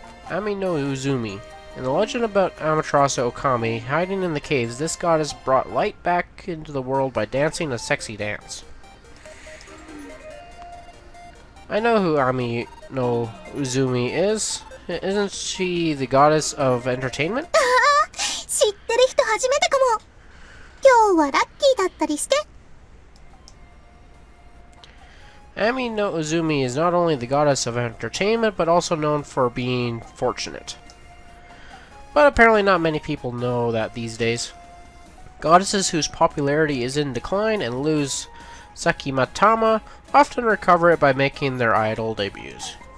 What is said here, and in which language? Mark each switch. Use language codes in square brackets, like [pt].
[en] Ami no Uzumi. In the legend about Amaterasu Okami hiding in the caves, this goddess brought light back into the world by dancing a sexy dance. I know who Ami no Uzumi is. Isn't she the goddess of entertainment? [ja] 知ってる人初めてかも。今日はラッキーだったりして。 [en] Ami no Uzumi is not only the goddess of entertainment, but also known for being fortunate. But apparently not many people know that these days. Goddesses whose popularity is in decline and lose Sakimatama often recover it by making their idol debuts.